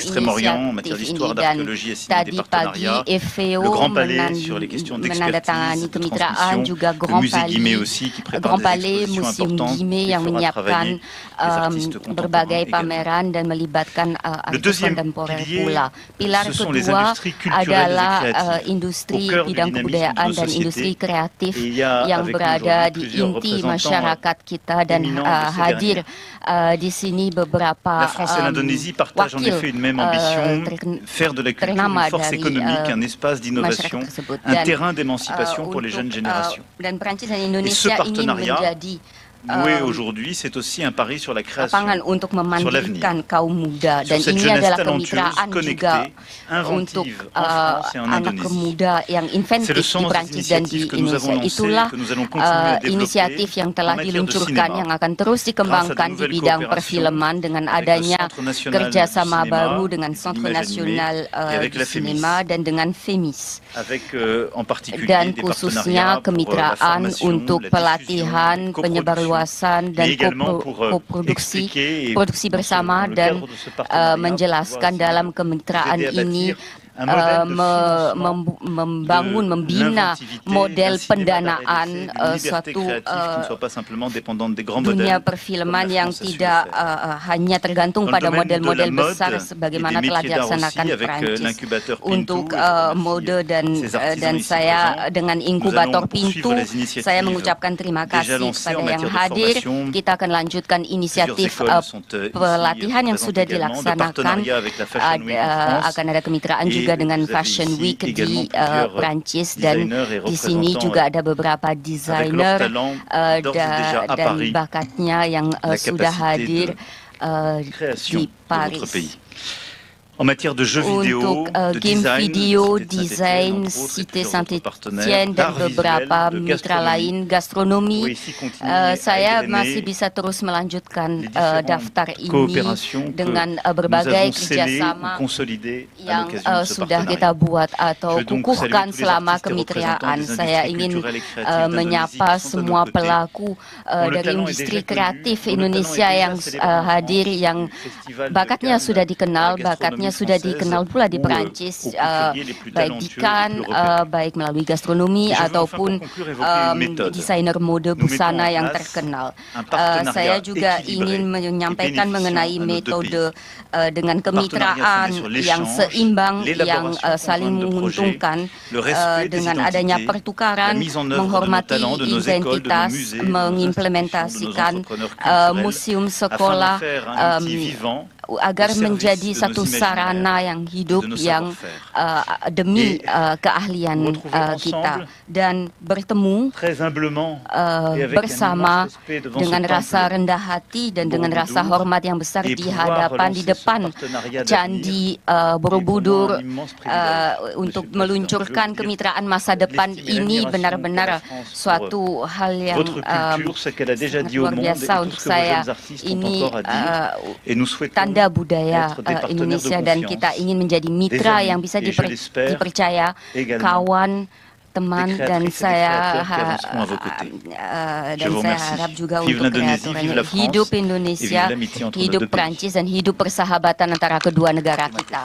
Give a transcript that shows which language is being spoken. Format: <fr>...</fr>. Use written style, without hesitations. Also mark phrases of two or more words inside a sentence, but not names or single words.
<fr>d'Extrême-Orient en matière</fr> <id>inisiatif</id> <fr>d'histoire,</fr> <id>ini. Dan</id> <fr>d'archéologie a signé des</fr> <id>tadi pagi</id> <fr>partenariats. FVO Le Grand Palais sur les questions</fr> <id>menandatangani</id> <fr>d'expertise, de</fr> <id>kemitraan,</id> <fr>transmission.</fr> <id>juga</id> <fr>Le Grand musée Guimet Palais, aussi qui prépare Grand des Palais, expositions</fr> <id>Museum</id> <fr>importantes</fr> <id>Guimet</id> <fr>et</fr> <id>yang</id> <fr>fera</fr> <id>menyiapkan</id> <fr>travailler les artistes contemporains</fr> <id>berbagai</id> <fr>également.</fr> <id>pameran dan melibatkan</id> <fr>Le</fr> <id>artis</id> <fr>deuxième</fr> <id>kontemporer</id> <fr>pilier,</fr> <id>pula. Pilar</id> <fr>ce sont les</fr> <id>kedua</id> <fr>industries culturelles et</fr> <id>adalah</id> <fr>créatives,</fr> <id>industri</id> <fr>au cœur du</fr> <id>bidang</id> <fr>dynamisme</fr> <id>kebudayaan</id> <fr>de nos</fr> <id>dan</id> <fr>sociétés.</fr> <id>industri kreatif</id> <fr>Et il y a</fr> <id>yang</id> <fr>avec nous</fr> <id>berada</id> <fr>aujourd'hui</fr> <id>di</id> <fr>plusieurs</fr> <id>inti</id> <fr>représentants</fr> <id>masyarakat kita, dan</id> <fr>éminents de ces</fr> <id>hadir</id> <fr>dernières.</fr> <id>di sini beberapa</id> <fr>La France et l'Indonésie partagent en</fr> <id>wakil</id> <fr>effet une même ambition, faire de la culture</fr> <id>ternama</id> <fr>une force</fr> <id>dari</id> <fr>économique, un espace d'innovation,</fr> <id>masyarakat tersebut.</id> <fr>un</fr> <id>Dan,</id> <fr>terrain d'émancipation pour les</fr> <id>untuk,</id> <fr>jeunes générations.</fr> <id>Dan Prancis dan</id> <fr>Et ce</fr> <id>Indonesia ingin</id> <fr>partenariat</fr> <id>menjadi</id> <fr>noué aujourd'hui, c'est aussi un pari sur la création,</fr> <id>lapangan untuk memandirikan kaum muda, dan</id> <fr>sur cette</fr> <id>ini</id> <fr>jeunesse</fr> <id>adalah</id> <fr>talentueuse,</fr> <id>kemitraan juga</id> <fr>connectée,</fr> <id>untuk</id> <fr>inventive en France et en</fr> <id>anak</id> <fr>Indonésie.</fr> <id>muda yang</id> <fr>C'est le</fr> <id>inventif di</id> <fr>sens des</fr> <id>Prancis dan di</id> <fr>initiatives que nous avons</fr> <id>Indonesia.</id> <fr>lancées,</fr> <id>Itulah</id> <fr>que nous allons continuer à développer</fr> <id>inisiatif yang telah</id> <fr>en matière de</fr> <id>diluncurkan</id> <fr>cinéma,</fr> <id>yang akan terus dikembangkan</id> <fr>grâce à de</fr> <id>di</id> <fr>nouvelles</fr> <id>bidang</id> <fr>coopérations</fr> <id>perfilman dengan</id> <fr>avec le</fr> <id>adanya</id> <fr>Centre National</fr> <id>kerjasama</id> <fr>du Cinéma,</fr> <id>baru dengan</id> <fr>du</fr> <id>Centre</id> <fr>Image</fr> <id>Nasional</id> <fr>Animée, et avec</fr> <id>di</id> <fr>la FEMIS.</fr> <id>Sinema dan dengan FEMIS.</id> <fr>avec en particulier</fr> <id>Dan</id> <fr>des</fr> <id>khususnya</id> <fr>partenariats pour la</fr> <id>kemitraan</id> <fr>formation,</fr> <id>untuk</id> <fr>la</fr> <id>pelatihan,</id> <fr>diffusion,</fr> <id>penyebarluasan, dan</id> <fr>mais également pour</fr> <id>koproduksi</id> <fr>expliquer et</fr> <id>produksi bersama,</id> <fr>dans le</fr> <id>dan</id> <fr>cadre de ce partenariat,</fr> <id>menjelaskan</id> <fr>pouvoir</fr> <id>dalam kemitraan</id> <fr>aider à</fr> <id>ini</id> <fr>bâtir un modèle de financement</fr> <id>membangun,</id> <fr>de</fr> <id>membina</id> <fr>l'inventivité,</fr> <id>model</id> <fr>d'un cinéma</fr> <id>pendanaan</id> <fr>d'arrêt d'essai, d'une liberté</fr> <id>suatu</id> <fr>créative qui ne soit pas simplement dépendante des grands</fr> <id>dunia</id> <fr>modèles,</fr> <id>perfilman</id> <fr>comme la</fr> <id>yang</id> <fr>France a su le</fr> <id>tidak</id> <fr>faire.</fr> <id>hanya tergantung</id> <fr>Dans le</fr> <id>pada</id> <fr>domaine de</fr> <id>model-model</id> <fr>la mode</fr> <id>besar</id> <fr>et</fr> <id>sebagaimana</id> <fr>des</fr> <id>telah</id> <fr>métiers d'art</fr> <id>dilaksanakan</id> <fr>aussi, avec</fr> <id>Prancis.</id> <fr>l'incubateur Pintu</fr> <id>Untuk</id> <fr>et je remercie</fr> <id>mode dan</id> <fr>ces artisans</fr> <id>dan</id> <fr>ici</fr> <id>saya</id> <fr>présents.</fr> <id>dengan</id> <fr>Nous</fr> <id>inkubator</id> <fr>allons poursuivre</fr> <id>Pintu,</id> <fr>les initiatives</fr> <id>saya mengucapkan terima</id> <fr>déjà</fr> <id>kasih</id> <fr>lancées en</fr> <id>kepada yang</id> <fr>matière de</fr> <id>hadir.</id> <fr>formation.</fr> <id>Kita akan lanjutkan inisiatif</id> <fr>Plusieurs écoles sont ici</fr> <id>pelatihan yang</id> <fr>présentes</fr> <id>sudah</id> <fr>également, de</fr> <id>dilaksanakan.</id> <fr>partenariat avec la Fashion Week en France.</fr> <id>Akan ada kemitraan</id> <fr>Et</fr> <id>juga dengan</id> <fr>vous avez</fr> <id>Fashion</id> <fr>ici</fr> <id>Week</id> <fr>également</fr> <id>di</id> <fr>plusieurs</fr> <id>Prancis, dan</id> <fr>designers et</fr> <id>di sini</id> <fr>représentants,</fr> <id>juga ada beberapa</id> <fr>avec leur</fr> <id>desainer</id> <fr>talent d'ores et déjà à</fr> <id>dan</id> <fr>Paris,</fr> <id>bakatnya yang</id> <fr>la</fr> <id>sudah</id> <fr>capacité</fr> <id>hadir</id> <fr>création</fr> <id>di</id> <fr>de</fr> <id>Paris.</id> <fr>notre pays. en matière de jeux vidéo,</fr> <id>untuk</id> <fr>de</fr> <id>game</id> <fr>design,</fr> <id>video,</id> <fr>Cité de</fr> <id>desain,</id> <fr>Saint-Étienne, entre autres, et</fr> <id>Cité</id> <fr>plusieurs autres partenaires,</fr> <id>Saint-Étienne dan</id> <fr>d'art visuel,</fr> <id>beberapa</id> <fr>de</fr> <id>mitra</id> <fr>gastronomie,</fr> <id>lain, gastronomi.</id> <fr>pourrait ici continuer à</fr> <id>Saya</id> <fr>égrener</fr> <id>masih bisa terus melanjutkan</id> <fr>les différentes</fr> <id>daftar ini</id> <fr>coopérations que</fr> <id>dengan</id> <fr>nous</fr> <id>berbagai</id> <fr>avons scellées ou</fr> <id>kerjasama</id> <fr>consolidées à</fr> <id>yang</id> <fr>l'occasion de ce</fr> <id>sudah kita</id> <fr>partenariat.</fr> <id>buat atau</id> <fr>Je veux donc</fr> <id>kukuhkan</id> <fr>saluer tous les</fr> <id>selama</id> <fr>artistes et</fr> <id>kemitraan.</id> <fr>représentants des</fr> <id>Saya</id> <fr>industries</fr> <id>ingin</id> <fr>culturelles et créatives d'Indonésie</fr> <id>menyapa</id> <fr>qui sont de</fr> <id>semua</id> <fr>notre côté,</fr> <id>pelaku</id> <fr>dont le</fr> <id>dari</id> <fr>talent est</fr> <id>industri</id> <fr>déjà connu,</fr> <id>kreatif</id> <fr>dont le talent est</fr> <id>Indonesia</id> <fr>déjà</fr> <id>yang</id> <fr>célébré en</fr> <id>hadir,</id> <fr>France,</fr> <id>yang</id> <fr>du Festival de</fr> <id>bakatnya</id> <fr>Cannes,</fr> <id>sudah</id> <fr>de la</fr> <id>dikenal, bakatnya</id> <fr>gastronomie</fr> <id>sudah</id> <fr>française,</fr> <id>dikenal pula di</id> <fr>ou,</fr> <id>Perancis,</id> <fr>aux couturiers les plus</fr> <id>baik di</id> <fr>talentueux et</fr> <id>Cannes,</id> <fr>les plus repérés.</fr> <id>baik melalui gastronomi</id> <fr>Et je veux enfin</fr> <id>ataupun</id> <fr>pour conclure évoquer une méthode.</fr> <id>desainer mode</id> <fr>Nous mettons</fr> <id>busana</id> <fr>en</fr> <id>yang</id> <fr>place</fr> <id>terkenal.</id> <fr>un partenariat</fr> <id>Saya juga</id> <fr>équilibré</fr> <id>ingin menyampaikan</id> <fr>et</fr> <id>mengenai</id> <fr>bénéficiant à nos deux</fr> <id>metode dengan</id> <fr>Un partenariat</fr> <id>kemitraan</id> <fr>fondé sur</fr> <id>yang</id> <fr>l'échange,</fr> <id>seimbang, yang</id> <fr>l'élaboration</fr> <id>saling</id> <fr>conjointe de projets,</fr> <id>menguntungkan</id> <fr>le respect des</fr> <id>dengan adanya</id> <fr>identités,</fr> <id>pertukaran,</id> <fr>la mise en œuvre de nos</fr> <id>menghormati</id> <fr>talents, de nos écoles, de nos</fr> <id>identitas,</id> <fr>musées, de nos</fr> <id>mengimplementasikan</id> <fr>institutions, de nos entrepreneurs culturels,</fr> <id>museum</id> <fr>afin</fr> <id>sekolah</id> <fr>d'en faire un outil vivant</fr> <id>agar</id> <fr>au service</fr> <id>menjadi</id> <fr>de nos</fr> <id>satu</id> <fr>imaginaires,</fr> <id>sarana yang hidup</id> <fr>de nos</fr> <id>yang</id> <fr>savoir-faire.</fr> <id>demi</id> <fr>Et</fr> <id>keahlian</id> <fr>nous retrouver</fr> <id>kita,</id> <fr>ensemble</fr> <id>dan bertemu</id> <fr>très humblement et avec un</fr> <id>bersama</id> <fr>immense respect devant</fr> <id>dengan</id> <fr>ce</fr> <id>rasa</id> <fr>temple</fr> <id>rendah hati dan</id> <fr>de</fr> <id>dengan rasa</id> <fr>Borobudur,</fr> <id>hormat yang besar</id> <fr>et</fr> <id>di</id> <fr>pouvoir</fr> <id>hadapan, di</id> <fr>relancer ce</fr> <id>depan</id> <fr>partenariat</fr> <id>Candi</id> <fr>d'avenir</fr> <id>Borobudur</id> <fr>est vraiment un immense privilège,</fr> <id>untuk</id> <fr>Monsieur le Président.</fr> <id>meluncurkan</id> <fr>Je veux dire</fr> <id>kemitraan masa depan</id> <fr>l'estime et</fr> <id>ini</id> <fr>l'admiration</fr> <id>benar-benar</id> <fr>pour la France,</fr> <id>suatu hal yang</id> <fr>votre culture, ce qu'elle a déjà dit au</fr> <id>luar</id> <fr>monde et</fr> <id>biasa</id> <fr>tout</fr> <id>untuk</id> <fr>ce que vos</fr> <id>saya.</id> <fr>jeunes artistes ont</fr> <id>Ini</id> <fr>encore à dire. Et nous souhaitons</fr> <id>tanda budaya</id> <fr>être des partenaires de</fr> <id>Indonesia, dan</id> <fr>confiance,</fr> <id>kita ingin menjadi mitra</id> <fr>amis,</fr> <id>yang bisa</id> <fr>et je l'espère</fr> <id>dipercaya,</id> <fr>également</fr> <id>kawan, teman,</id> <fr>des</fr> <id>dan</id> <fr>créatrices et des</fr> <id>saya</id> <fr>créateurs qui avanceront à vos côtés. Je</fr> <id>dan</id> <fr>vous</fr> <id>saya</id> <fr>remercie.</fr> <id>harap juga</id> <fr>Vive</fr> <id>untuk</id> <fr>l'Indonésie, vive la France,</fr> <id>hidup</id> <fr>et</fr> <id>Indonesia,</id> <fr>vive l'amitié entre nos</fr> <id>hidup</id> <fr>deux pays.</fr> <id>Prancis, dan hidup persahabatan antara kedua negara kita.</id>